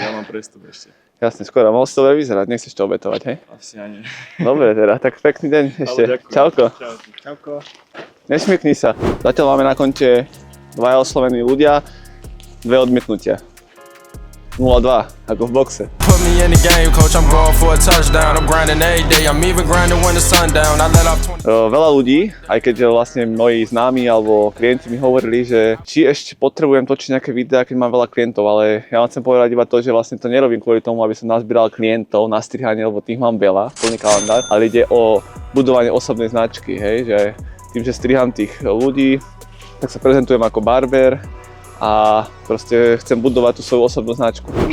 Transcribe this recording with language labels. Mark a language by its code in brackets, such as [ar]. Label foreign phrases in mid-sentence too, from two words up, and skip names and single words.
[sk] Ja mám prestup ešte. Jasne, skôr. Mohol si to dobre vyzerať, nechceš to obetovať, hej? Asi ani. Dobre teda, tak pekný deň ešte. Čauko. Čauko. Nesmykni sa. Zatiaľ máme na konte 2 oslovení ľudia, 2 odmietnutia. 0-2, ako v boxe. [en] Put me in the game, coach, I'm going for a touchdown. I'm grinding every day, I'm even grinding when the sun down. I let off 20. [sk] Veľa ľudí, aj keď vlastne moji známi alebo klienti mi hovorili, že či ešte potrebujem točiť nejaké videá, keď mám veľa klientov, ale ja vám chcem povedať iba to, že vlastne to nerobím kvôli tomu, aby som nazbieral klientov na strihanie, lebo tých mám veľa, plný kalendár, ale ide o budovanie osobnej značky, hej, že tým, že striham tých ľudí, tak sa prezentujem ako barber a proste chcem budovať tú svoju osobnú značku.